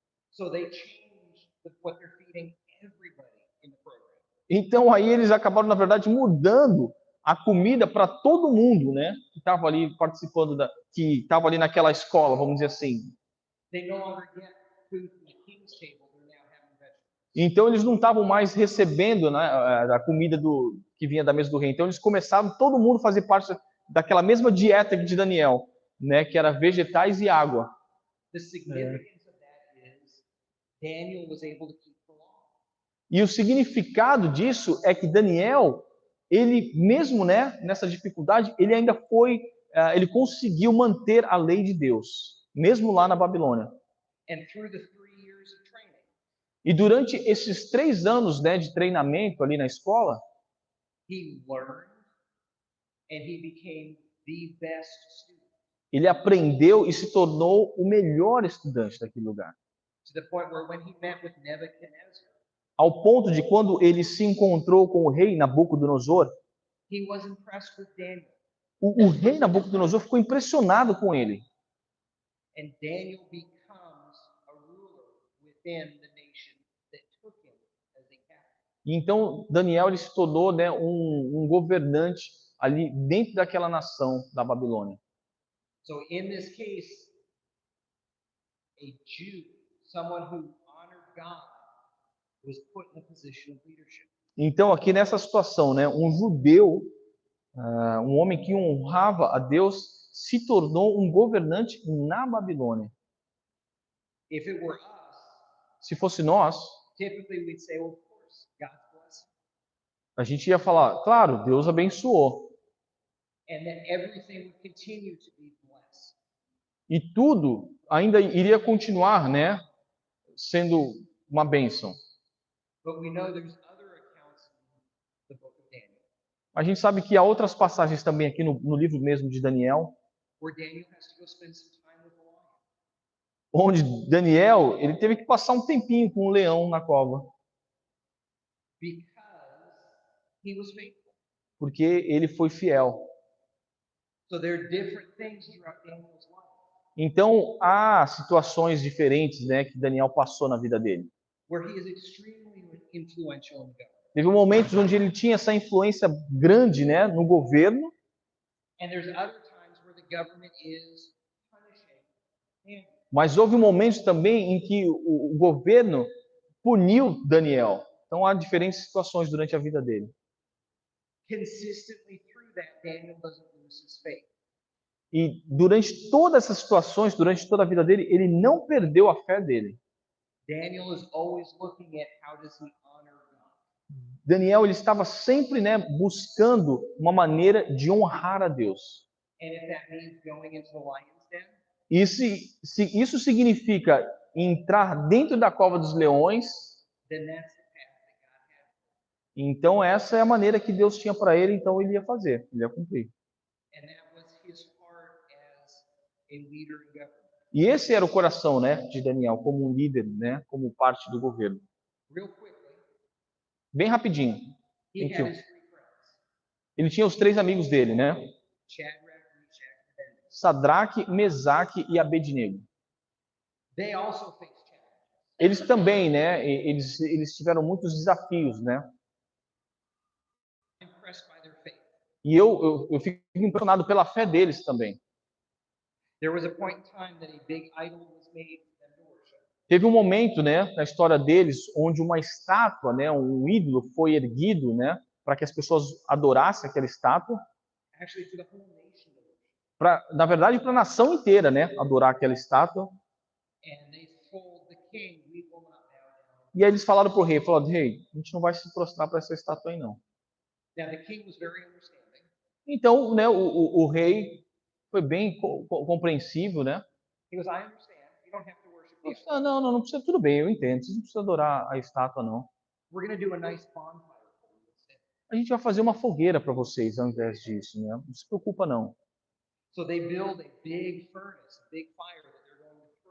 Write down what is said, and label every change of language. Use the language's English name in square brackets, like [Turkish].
[English] So they changed what they're feeding everybody in the program. [Portuguese] Então aí eles acabaram, na verdade, mudando a comida para todo mundo, né? Que estava ali participando que estava ali naquela escola, vamos dizer assim. [English] They no longer get food from the king's table, they're now having vegetables. [Portuguese] Então eles não estavam mais recebendo, né, a comida que vinha da mesa do rei. Então eles começaram todo mundo a fazer parte daquela mesma dieta de Daniel, né? Que era vegetais e água. [English] The significance of that is Daniel was able to keep the law. [Portuguese] E o significado disso é que Daniel, ele mesmo, né, nessa dificuldade, ele ainda ele conseguiu manter a lei de Deus, mesmo lá na Babilônia. [English] And through the 3 years of training, [Portuguese] E durante esses 3 anos, né, de treinamento ali na escola, [English] he learned and he became the best student. [Portuguese] ele aprendeu e se tornou o melhor estudante daquele lugar. [English] To the point where when he met with Nebuchadnezzar, [Portuguese] Ao ponto de quando ele se encontrou com o rei Nabucodonosor, [English] he was impressed with Daniel. [Portuguese] o rei Nabucodonosor ficou impressionado com ele. [English] And Daniel becomes a ruler within the nation that took him as a captive. [Portuguese] E então Daniel ele se tornou, né, um governante ali dentro daquela nação da Babilônia. [English] So in this case, a Jew, someone who honored God, was put in a position of leadership. [Portuguese] Então aqui nessa situação, né, um judeu, um homem que honrava a Deus, se tornou um governante na Babilônia. [English] If it were us, [Portuguese] Se fosse nós, [English] typically we'd say, well, of course, God's blessing. [Portuguese] a gente ia falar, claro, Deus abençoou. [English] And that everything would continue to be blessed. [Portuguese] E tudo ainda iria continuar, né, sendo uma bênção. [English] But we know there's other accounts in the book of Daniel [Portuguese] A gente sabe que há outras passagens também aqui no livro mesmo de Daniel, [English] where Daniel has to go spend some time with the lion [Portuguese] onde Daniel ele teve que passar um tempinho com o leão na cova, [English] because he was faithful. [Portuguese] porque ele foi fiel. [English] So there are different things throughout Daniel's life. [Portuguese] Então há situações diferentes, né, que Daniel passou na vida dele. [English] Where he is extremely influential in the government. [Portuguese] Teve momentos onde ele tinha essa influência grande, né, no governo, [English] And there's other times where the government is punishing Daniel. [Portuguese] mas houve momentos também em que o governo puniu Daniel. Então há diferentes situações durante a vida dele. [English] Consistently through that, Daniel doesn't lose his faith. [Portuguese] E durante todas essas situações, durante toda a vida dele, ele não perdeu a fé dele. [English] Daniel is always looking at how does he honor God. [Portuguese] Daniel ele estava sempre, né, buscando uma maneira de honrar a Deus. [English] And if that means going into the lion's den, [Portuguese] E se isso significa entrar dentro da cova dos leões, [English] then that's the path that God has. [Portuguese] então essa é a maneira que Deus tinha para ele, então ele ia fazer, ele ia cumprir. [English] And that was his heart as a leader in government. [Portuguese] E esse era o coração, né, de Daniel como um líder, né, como parte do governo. [English] Real quickly, [Portuguese] Bem rapidinho. [English] he Thank you. had his 3 friends, [Portuguese] Ele tinha os 3 amigos dele, né? [English] Shadrach, Meshach, and Abednego. [Portuguese] Sadraque, Mesaque e Abednego. [English] They also faced challenges. [Portuguese] Eles também, né, eles tiveram muitos desafios, né? [English] I'm impressed by their faith. [Portuguese] E eu fico impressionado pela fé deles também. [English] There was a point in time that a big idol was made for them to worship. [Portuguese] Teve um momento, né, na história deles, onde uma estátua, né, um ídolo foi erguido, né, para que as pessoas adorassem aquela estátua, [English] Actually, for the whole nation to worship. [Portuguese] na verdade, para a nação inteira, né, adorar aquela estátua. [English] And they told the king, we will not bow down. [Portuguese] E aí eles falaram para o rei, falaram, rei, a gente não vai se prostrar para essa estátua aí, não. [English] Now, the king was very understanding. [Portuguese] Então, né, o rei foi bem compreensível, né? [English] He goes, I understand. You don't have to worship the [Portuguese] Ele [English] idol. [Portuguese] disse, não precisa, tudo bem, eu entendo, vocês não precisam adorar a estátua, não. [English] We're going to do a nice bonfire for you instead. [Portuguese] A gente vai fazer uma fogueira para vocês ao invés disso, né? Não se preocupa, não. [English] So they build a big furnace, a big fire that they're going to